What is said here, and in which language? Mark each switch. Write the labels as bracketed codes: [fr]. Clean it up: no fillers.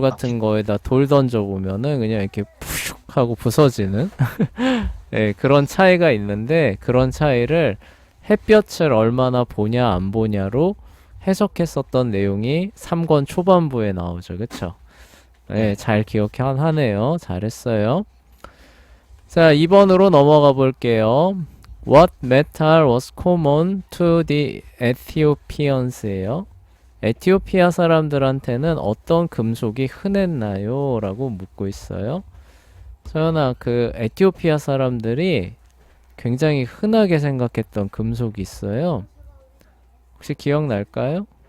[ko] 같은 거에다 돌 던져 보면은 그냥 이렇게 푸슉 하고 부서지는 예, 그런 차이가 있는데 그런 차이를 햇볕을 얼마나 보냐 안 보냐로 해석했었던 내용이 3권 초반부에 나오죠. 그쵸? 네, 네. 잘 하네요. 잘했어요. 자, 2번으로 넘어가 볼게요. [en] What metal was common to the Ethiopians예요. [ko] 에티오피아 사람들한테는 어떤 금속이 흔했나요? 라고 묻고 있어요. 서연아, 그 에티오피아 사람들이 굉장히 흔하게 생각했던 금속이 있어요. 혹시 기억날까요?